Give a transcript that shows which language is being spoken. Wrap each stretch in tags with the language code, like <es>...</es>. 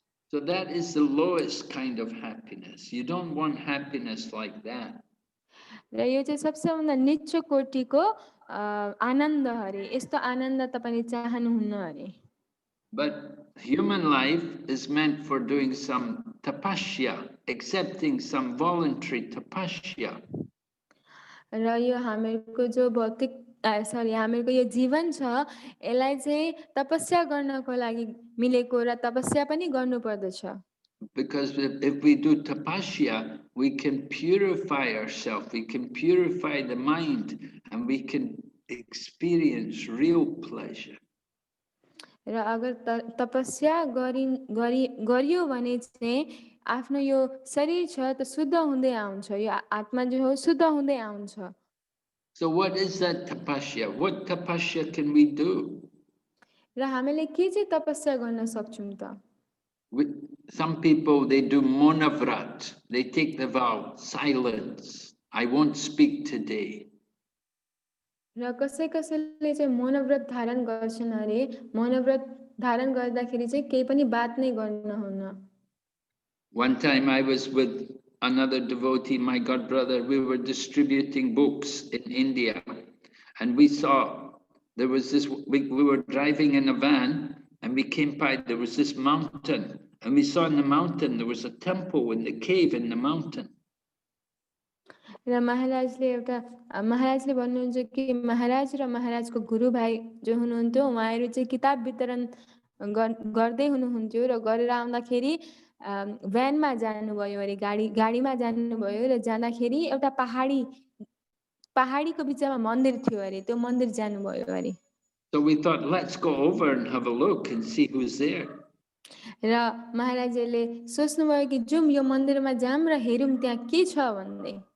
<en>So that is the lowest kind of happiness. You don't want happiness like that.</en> <ne>र यो चाहिँ सबसे भन्दा निचो कोटिको आनन्द अरे, यस्तो आनन्द तपाईले चाहनुहुन्न अरे।</ne> <en>But human life is meant for doing some tapasya, accepting some voluntary tapasya.</en> <ne>र यो हामीहरूको जो भौतिक हामीहरूको यो जीवन छ यसलाई चाहिँ तपस्या गर्नको लागि मिलेको र तपस्या पनि गर्नुपर्दछ।</ne> <en>Because if we do tapasya, we can purify ourselves, we can purify the mind, and we can experience real pleasure.</en> <ne>र अगर तपस्या गरियो भने चाहिँ आफ्नो यो शरीर छ त शुद्ध हुँदै आउँछ, यो आत्मा जो हो शुद्ध हुँदै आउँछ।</ne> <en>So what is that tapasya? What tapasya can we do?</en> <ne>र हामीले के चाहिँ तपस्या गर्न सक्छौँ त?</ne> <en>Some people, they do monavrat. They take the vow, silence. I won't speak today.</en> <ne>र कसैले चाहिँ मौनव्रत धारण गर्छन् अरे। मौनव्रत धारण गर्दाखेरि चाहिँ केही पनि बात नै गर्नुहुन्न।</ne> <en>One time I was with another devotee, my god brother. We were distributing books in India, and we saw there was this. We were driving in a van, and we came by. There was this mountain, and we saw in the mountain there was a temple in the cave in the mountain.</en> <ne>र महाराजले भन्नुहुन्छ कि महाराज र महाराजको गुरु भाइ जो हुनुहुन्थ्यो उहाँहरू चाहिँ किताब वितरण गर्दै हुनुहुन्थ्यो र गरेर आउँदाखेरि भ्यानमा जानुभयो अरे, गाडीमा जानुभयो र जाँदाखेरि एउटा पहाडीको बिचमा मन्दिर थियो अरे, त्यो मन्दिर जानुभयो अरे।</ne> <en>So we thought, let's go over and have a look and see who's there.</en> <ne>र महाराजले सोच्नुभयो कि जाउँ यो मन्दिरमा जाऊँ र हेरौँ त्यहाँ के छ भन्दै।</ne>